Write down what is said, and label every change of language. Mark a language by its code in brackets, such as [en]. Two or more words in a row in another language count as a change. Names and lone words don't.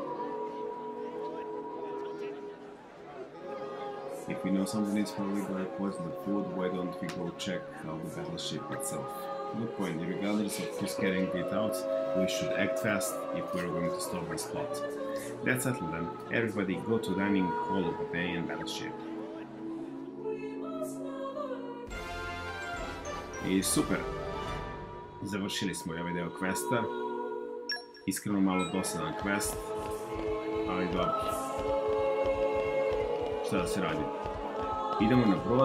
[en] If we know someone is probably going to poison the food, why don't we go check out the battleship itself? Good point. Regardless of who's carrying it out, we should act fast if we're going to stop this plot. That's settled then. Everybody go to dining hall of the Banian battleship. [sr] I super! Završili smo ovaj deo questa. Iskreno malo dosadan quest, ali dobro. Šta da se radi? Idemo na brod.